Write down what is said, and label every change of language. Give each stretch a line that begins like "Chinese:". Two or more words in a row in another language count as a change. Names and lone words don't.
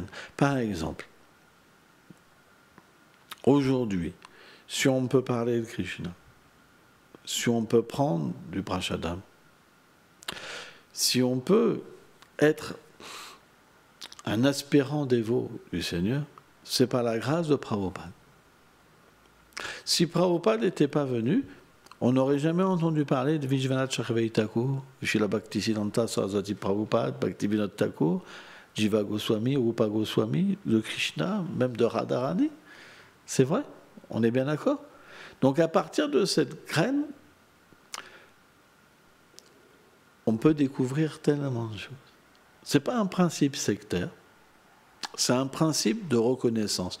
French: Par exemple, aujourd'hui, si on peut parler de Krishna, si on peut prendre du prashadam, si on peut être un aspirant dévot du Seigneur, c'est par la grâce de Prabhupada. Si Prabhupada n'était pas venu, on n'aurait jamais entendu parler de Vishwanath Chakravarti Thakur, Srila Bhaktisiddhanta Saraswati Prabhupada, Bhaktivinoda Thakur, Jiva Goswami, Rupa Goswami, de Krishna, même de Radharani. C'est vrai, on est bien d'accord. Donc à partir de cette graine, on peut découvrir tellement de choses. Ce n'est pas un principe sectaire, c'est un principe de reconnaissance.